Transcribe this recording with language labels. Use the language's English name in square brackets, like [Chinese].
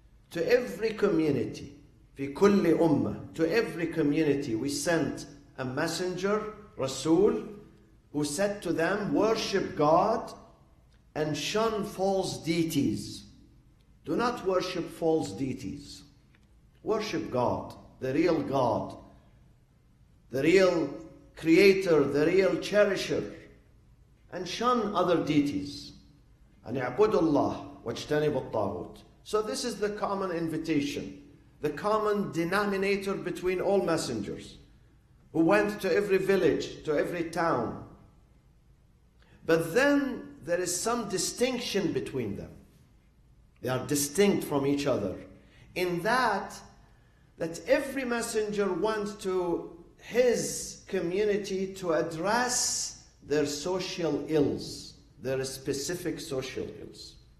[English] To every community, [Arabic] في كُلِّ أُمَّةٍ, [English] to every community we sent a messenger, Rasul, who said to them, worship God and shun false deities. Do not worship false deities. Worship God, the real God, the real Creator, the real cherisher, and shun other deities. And [Arabic] اعبدوا الله واجتنبوا الطاغوت. [English] So this is the common invitation, the common denominator between all messengers who went to every village, to every town. But then there is some distinction between them. They are distinct from each other in that every messenger went to his community to address their social ills, their specific social ills.